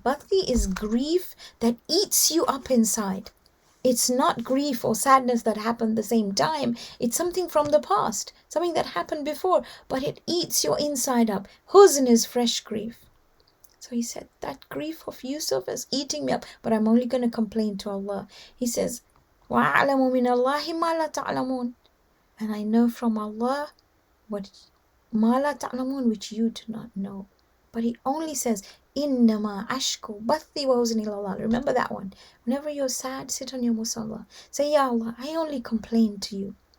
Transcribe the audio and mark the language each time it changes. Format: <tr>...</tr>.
<en>Bathi is grief that eats you up inside. It's not grief or sadness that happened the same time. It's something from the past, something that happened before, but it eats your inside up. Huzn is fresh grief. So he said, that grief of Yusuf is eating me up, but I'm only going to complain to Allah. He says,</en> <ar>وَأَعْلَمُ مِنَ اللَّهِ مَا لَا تَعْلَمُونَ.</ar> <en>And I know from Allah what</en> <ar>مَا لَا تَعْلَمُونَ,</ar> <en>which you do not know. But he only says,</en> <ar>Innama ashku bathi wa huzni ilallah.</ar> <en>Remember that one. Whenever you're sad, sit on your musalla. Say, Ya Allah, I only complain to you.</en>